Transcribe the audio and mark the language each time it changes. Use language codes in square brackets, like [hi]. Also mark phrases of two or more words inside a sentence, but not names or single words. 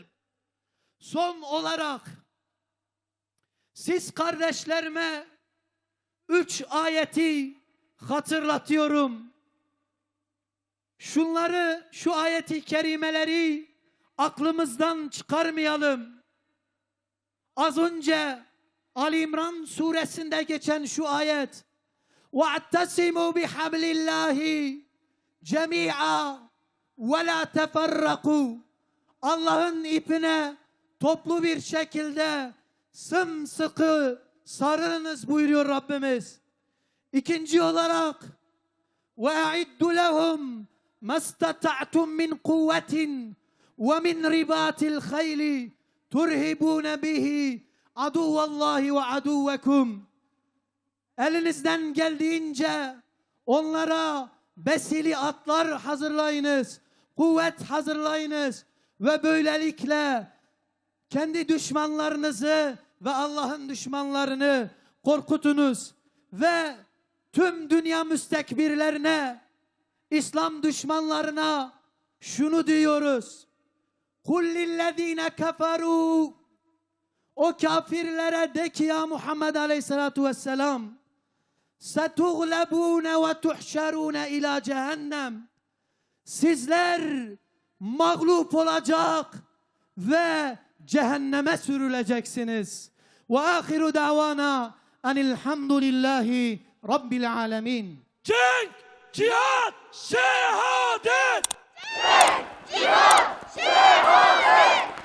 [tr] Son olarak siz kardeşlerime 3 ayeti hatırlatıyorum. Şu ayeti kerimeleri aklımızdan çıkarmayalım. Az önce Ali İmran suresinde geçen şu ayet: [ar] وَاَعْتَسِمُوا بِحَبْلِ اللّٰهِ جَمِيعًا وَلَا تَفَرَّقُوا. [tr] Allah'ın ipine toplu bir şekilde sımsıkı sarılınız buyuruyor Rabbimiz. İkinci olarak [ar] وَاَعِدُّ لَهُمْ مَا اسْتَطَعْتُمْ مِنْ قُوَّةٍ وَمِنْ رِبَاطِ الْخَيْلِ تُرْهِبُونَ بِهِ عَدُوَّ اللّٰهِ وَعَدُوَّكُمْ. [tr] Elinizden geldiğince onlara besili atlar hazırlayınız, kuvvet hazırlayınız ve böylelikle kendi düşmanlarınızı ve Allah'ın düşmanlarını korkutunuz ve tüm dünya müstekbirlerine, İslam düşmanlarına şunu diyoruz: [ar] قُلْ لِلَّذ۪ينَ كَفَرُوا. [tr] O kafirlere de ki ya Muhammed [ar] عليه الصلاة والسلام, سَتُغْلَبُونَ وَتُحْشَرُونَ اِلَى cehennem. [tr] Sizler mağlup olacak ve cehenneme sürüleceksiniz. [ar] وَآخِرُ دَعْوَانَا أَنِ الْحَمْدُ لِلّٰهِ رَبِّ الْعَالَمِينَ. [tr] Cenk, cihat, şehadet. Cihat, şehadet.